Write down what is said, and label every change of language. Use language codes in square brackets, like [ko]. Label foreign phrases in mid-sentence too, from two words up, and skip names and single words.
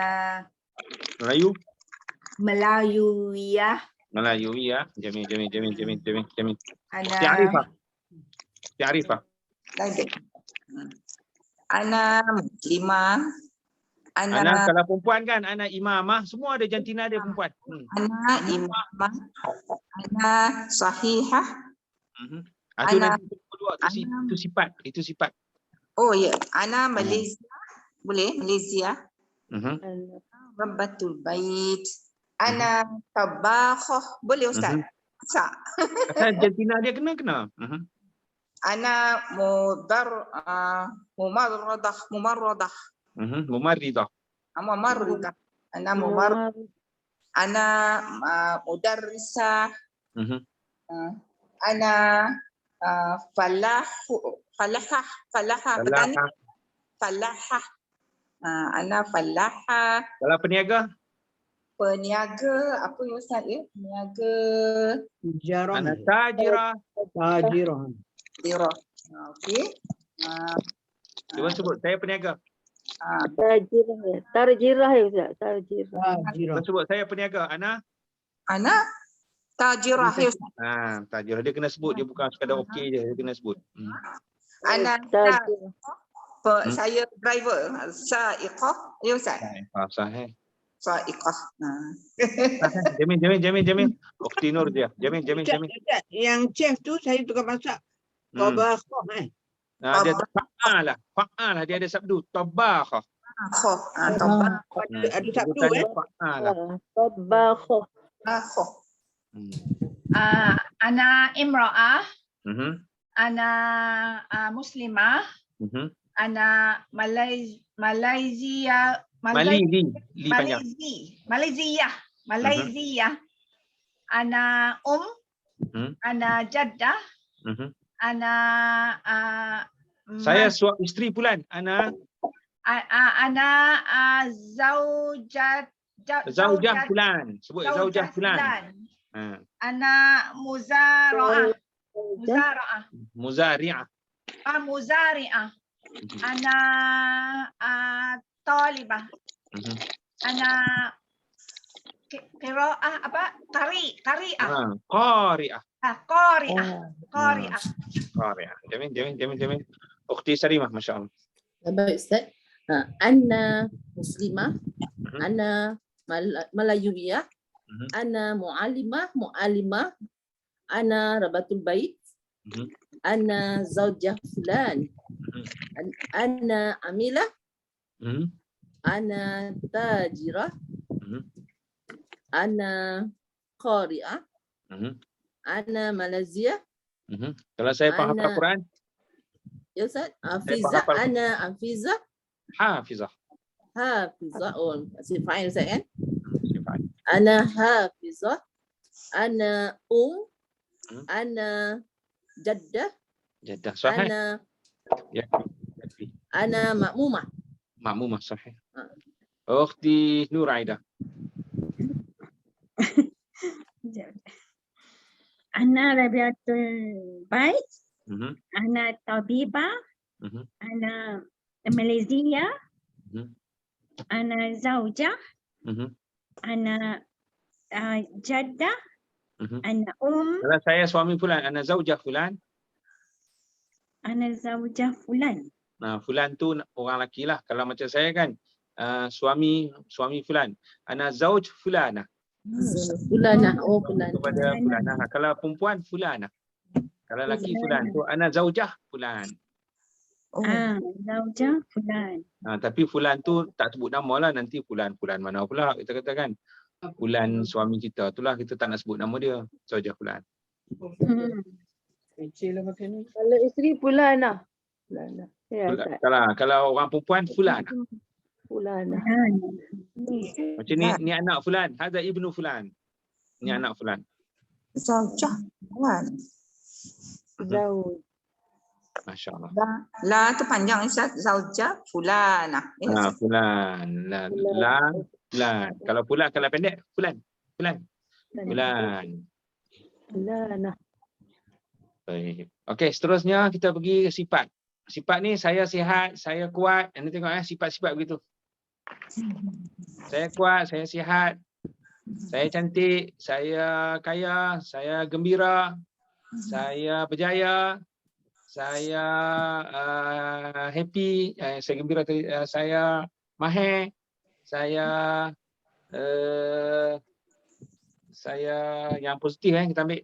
[ms] Melayu. [ar] Melayuiyah, [ms] Melayu ya. Jamil. [ar] ana Ukhti Arifah. lagi. أنا مسلمة, [ms] Ana kalau perempuan kan, [ar] أنا إمامة, [ms] semua ada jantina dia perempuan. [ar] أنا إمامة، أنا صحيحة. [ms] Itu [ar] Ana- [ms] nanti kedua itu sifat. Oh ya, ana Malaysia. Boleh Malaysia. [ar] ربة البيت. أنا طباخة. [ms] Boleh Ustaz? Masak. Kata jantina dia kena. [ar] أنا ممرضة. Mumarridah. ممرضة. أنا ممرضة. أنا مدرسة. أنا فلاحة. Petani. فلاحة. أنا فلاحة. [ms] Kalau peniaga, Peniaga apa ya Ustaz ya? Peniaga [ar] Tijarah. أنا تاجرة. Tajirah. dirah. [ms] Okey. Cuba sebut, saya peniaga. [ar] Tarjirah [ms] ya Ustaz. [ar] Tarjirah. Tajirah. [ms] Cuba sebut, saya peniaga. [ar] Ana أنا تاجرة [ms] ya Ustaz. [ar] tajirah. [ms] Dia kena sebut, dia bukan sekadar okey je, dia kena sebut. [ar] Ana Tarjirah. [ms] saya driver. Saiqah ya Ustaz. [ar] Sahih. Saiqah. [ms] Jamil. Ukhti Nur dia. Jamil. Ustaz, yang chef tu saya tukar masak. [ar] Tabakhah [ms] Dia fa'alah. Dia ada sabdu. Tabakhah. Ada sabdu [ar] Fa'alah. Tabakhah. Tabakhah. أنا امرأة، أنا مسلمة، أنا ماليزيا, [ms] Li panjang. Malaysia. [ar] أنا أنا جدة، أنا [ms] Saya suami isteri pulan. [ar] أنا زوجة فلان. [ms] Sebut [ar] زوجة فلان. أنا مزارعة. Muzari'ah. مزارعة. أنا طالبة. أنا قراءة apa? Qari'ah. Qari'ah. Qari'ah. [ms] Jamil. Ukhti Sarimah, masya-Allah. Baik Ustaz. [ar] أنا مسلمة، أنا ملايوية، أنا معلمة، أنا ربة البيت، أنا زوجة فلان، أنا عاملة، أنا تاجرة، أنا قارئة، أنا ماليزيا. [ms] Kalau saya faham [ar] Ana- [ms] Al-Quran, [ar] Ya Ustaz, Hafizah, أنا حافظة, hafizah. [ms] oh masih fine Ustaz kan? [ar] أنا حافظة، أنا أنا جدة, جدة صحيح. أنا مأمومة. مأمومة صحيح. Ukhti Nur Aida. أنا ربة البيت, Mhm. أنا طبيبة, Mhm. أنا ماليزيا, Mhm. أنا زوجة, Mhm. أنا جدة, Mhm. Ana [ms] Kalau saya suami fulan, [ar] أنا زوجة فلان. أنا زوجة فلان. [ms] Nah, fulan tu orang lelaki lah. Kalau macam saya kan, suami fulan. [ar] أنا زوج فلانة. فلانة. أوه، فلانة. [ms] Kepada fulanah. Kalau perempuan fulanah. Kalau lelaki fulan tu [ar] أنا زوجة فلان. زوجة فلان. [ms] Tapi fulan tu tak sebut nama lah, nanti fulan mana pula kita katakan. Fulan suami kita itulah kita tak nak sebut nama dia. [ar] زوجة فلان. [ms] Kecil lah pakai ni. Kalau isteri Fulana. Fulana. Ya, Ustaz. Kalau orang perempuan fulan. [ar] Fulana. [ms] Macam ni anak fulan, [ar] هذا ابن فلان. [ms] Ni anak fulan. [ar] زوجة. فلان. Zawj. Masya-Allah. [ms] La tu panjang Ustaz. [ar] زوجة فلانة. فلان. لا فلان. [ms] Kalau fulan kalau pendek fulan. [ar] Fulan. Fulana. [ms] Baik. Okey, seterusnya kita pergi ke sifat. Sifat ni saya sihat, saya kuat. Anda tengok sifat-sifat begitu. Saya kuat, saya sihat, saya cantik, saya kaya, saya gembira, saya berjaya, saya happy, saya gembira, saya mahir, saya yang positif kita ambil.